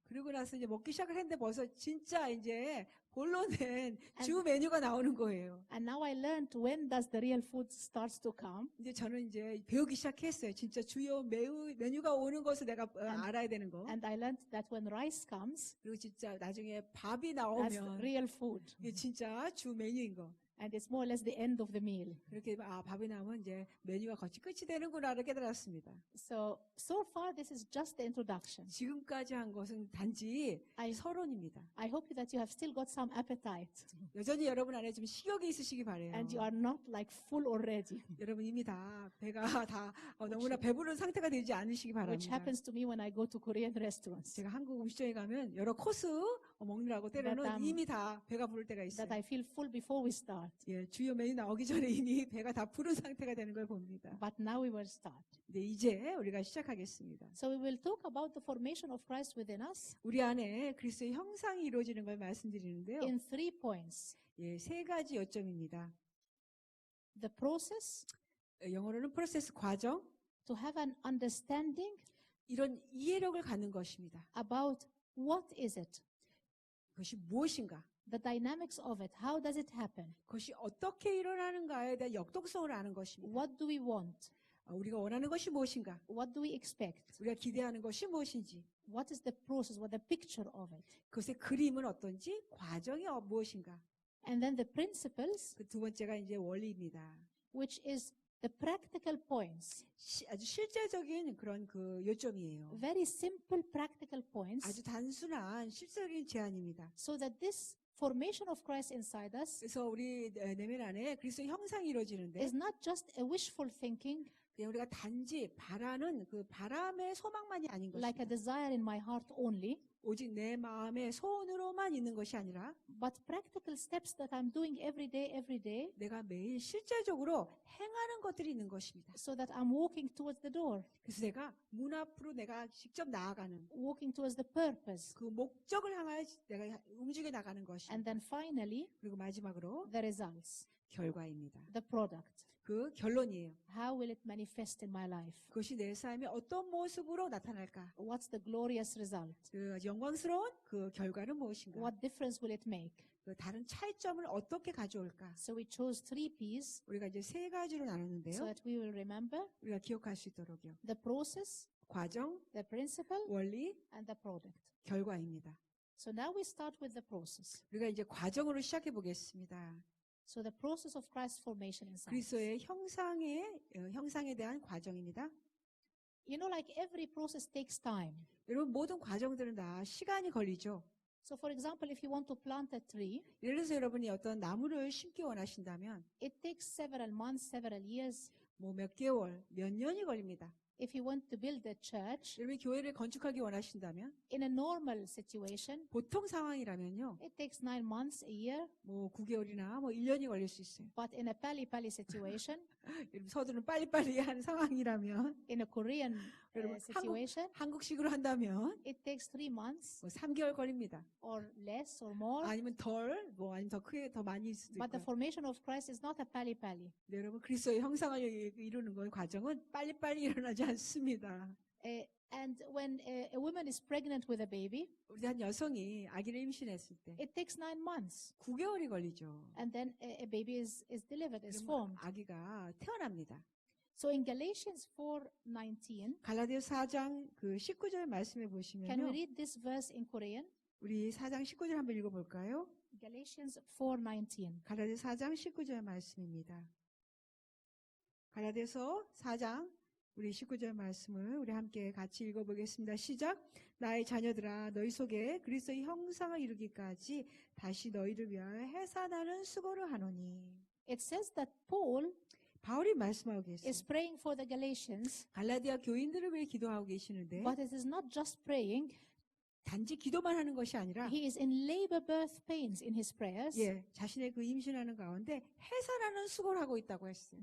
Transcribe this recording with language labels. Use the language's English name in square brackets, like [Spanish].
[Korean] 그리고 나서 이제 먹기 시작을 했는데 벌써 진짜 이제 본론은 주 메뉴가 나오는 거예요. [English] And now I learned when does the real food starts to come. [Korean] 이제 저는 이제 배우기 시작했어요. 진짜 주요 메뉴가 오는 것을 내가 알아야 되는 거. [English] And I learned that when rice comes, [Korean] 그리고 진짜 나중에 밥이 [English] that's [Korean] 나오면 [English] real food. [Korean] 이게 진짜 주 메뉴인 거. [English] And it's more or less the end of the meal. [Korean] 그렇게 밥이 나오면 이제 메뉴가 거의 끝이 되는구나를 깨달았습니다. [English] So far this is just the introduction. [Korean] 지금까지 한 것은 단지 서론입니다. [English] I hope that you have still got some appetite [Korean] 여전히 여러분 안에 좀 식욕이 있으시기 바래요. [English] and you are not like full already, [Korean] 여러분 이미 다 배가 다 너무나 배부른 상태가 되지 않으시기 [English] which [Korean] 바랍니다. [English] happens to me when I go to Korean restaurants. [Korean] 제가 한국 음식점에 가면 여러 코스 먹느라고 때로는 [English] But, [Korean] 이미 다 배가 부를 때가 있어요. [English] That I feel full before we start. [Korean] 예, 주요 메뉴 나오기 전에 이미 배가 다 부른 상태가 되는 걸 봅니다. [English] But now we will start. [Korean] 네, 이제 우리가 시작하겠습니다. [English] So we will talk about the formation of Christ within us [Korean] 우리 안에 그리스도의 형상이 이루어지는 걸 말씀드리는데요. [English] in 3 points. [Korean] 예, 3가지 요점입니다. [English] The process, [Korean] 영어로는 프로세스 과정, [English] to have an understanding [Korean] 이런 이해력을 갖는 것입니다. [English] about what is it, [Korean] 그것이 무엇인가, [English] the dynamics of it, how does it happen, [Korean] 그것이 어떻게 일어나는가에 대한 역동성을 아는 것입니다. [English] what do we want, [Korean] 우리가 원하는 것이 무엇인가, [English] what do we expect, [Korean] 우리가 기대하는 것이 무엇인지, [English] what is the process, what the picture of it, [Korean] 그것의 그림은 어떤지, 과정이 무엇인가. [English] and then the principles, [Korean] 그 두 번째가 이제 원리입니다. [English] which is the practical points, [Korean] 아주 실제적인 그런 그 요점이에요. [English] very simple practical points, [Korean] 아주 단순한 실제적인 제안입니다. [English] so that this formation of Christ inside us [Korean] 그래서 우리 내면 안에 그리스도의 형상이 이루어지는데 [English] is not just a wishful thinking, [Korean] 그냥 우리가 단지 바라는 그 바람의 소망만이 아닌 [English] like a [Korean] 것입니다. [English] desire in my heart only, [Korean] 오직 내 마음의 소원으로만 있는 것이 아니라 [English] but practical steps that I'm doing every day, [Korean] 내가 매일 실제적으로 행하는 것들이 있는 것입니다. [English] so that I'm walking towards the door, [Korean] 그래서 내가 문 앞으로 내가 직접 나아가는 [English] walking towards the purpose. [Korean] 그 목적을 향하여 내가 움직여 나가는 [English] And [Korean] 것입니다. [English] then finally, [Korean] 그리고 마지막으로 [English] the results, [Korean] 결과입니다. [English] the product. [Korean] 그 결론이에요. [English] How will it manifest in my life? [Korean] 그것이 내 삶에 어떤 모습으로 나타날까? [English] What's the glorious result? [Korean] 그 영광스러운 그 결과는 무엇인가? [English] What difference will it make? [Korean] 그 다른 차이점을 어떻게 가져올까? [English] So we chose 3 P's [Korean] 우리가 이제 3가지로 [English] so [Korean] 나눴는데요. [English] that we will remember [Korean] 우리가 기억할 수 있도록요. [English] the process, [Korean] 과정, [English] the principle, [Korean] 원리, [English] and the product. [Korean] 결과입니다. [English] So now we start with the process. [Korean] 우리가 이제 과정으로 시작해 보겠습니다. [English] So the process of Christ's formation inside. [Korean] 그리스도의 형상에 대한 과정입니다. [English] You know, like every process takes time. [Korean] 여러분 모든 과정들은 다 시간이 걸리죠. [English] So for example, if you want to plant a tree, [Korean] 예를 들어서 여러분이 어떤 나무를 심기 원하신다면 [English] it takes several months, several years. [Korean] 뭐 몇 개월, 몇 년이 걸립니다. [English] If you want to build a church, [Korean] 여러분이 교회를 건축하기 원하신다면 [English] in a normal situation, [Korean] 보통 상황이라면요. [English] it takes 9 months, a year. [Korean] 뭐 9개월이나 뭐 1년이 걸릴 수 있어요. [English] But in a pali-pali situation, [Korean] 여러분 서두는 빨리빨리 하는 상황이라면 [English] in a Korean [Korean] 여러분 [English] situation, [Korean] 한국식으로 한다면 [English] it takes 3 months [Korean] 뭐 3개월 걸립니다. [English] or less or more. [Korean] 아니면 아니면 더 크게 더 많이 일 수도 [English] But the [Korean] 있고. [English] formation of Christ is not a pali-pali. [Korean] 네, 여러분 그리스도의 형상을 이루는 건 과정은 빨리빨리 일어나지 않습니다. [English] And when a woman is pregnant with a baby, [Korean] 우리 한 여성이 아기를 임신했을 때 [English] it takes 9 months. [Korean] 9개월이 걸리죠. [English] And then a baby is delivered, is [Korean] 그러면 [English] formed. [Korean] 아기가 태어납니다. [English] So in Galatians 4:19, [Korean] 갈라디아서 4장 그 19절 말씀해 [English] can we [Korean] 보시면요. [English] read this verse in Korean? [Korean] 우리 4장 19절 한번 읽어볼까요? [English] Galatians 4:19. [Korean] 갈라디아서 4장 19절 말씀입니다. 갈라디아서 4장 우리 19절 말씀을 우리 함께 같이 읽어보겠습니다. 시작. 나의 자녀들아 너희 속에 그리스도의 형상을 이루기까지 다시 너희를 위하여 해산하는 수고를 하노니. [English] It says that [Korean] 바울이 말씀하고 계세요. [English] is praying for the Galatians, [Korean] 갈라디아 교인들을 위해 기도하고 계시는데 [English] but it is not just praying. [Korean] 단지 기도만 하는 것이 아니라 [English] He is in labor birth pains in his prayers [Korean] 자신의 그 임신하는 가운데 해산하는 수고를 하고 있다고 했어요.